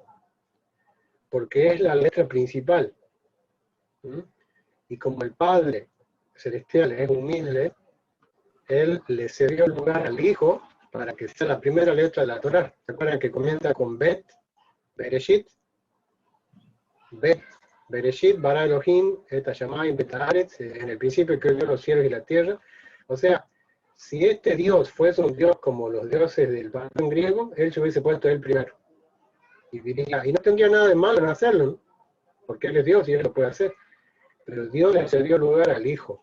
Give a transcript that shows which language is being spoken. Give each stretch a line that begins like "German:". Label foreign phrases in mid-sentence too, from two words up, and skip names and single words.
Spanish: Porque es la letra principal. Y como el Padre Celestial es humilde, Él le cedió el lugar al Hijo para que sea la primera letra de la Torá. ¿Se acuerdan que comienza con
Hebrew: בית, בראשית? בית, בראשית, ברא אלהים, את השמים, ואת הארץ,
Spanish: en el principio creó Dios los cielos y la tierra. O sea, si este Dios fuese un Dios como los dioses del panteón griego, él se hubiese puesto él primero. Y diría, y no tendría nada de malo en hacerlo, ¿no? Porque él es Dios y él lo puede hacer. Pero Dios le cedió lugar al Hijo.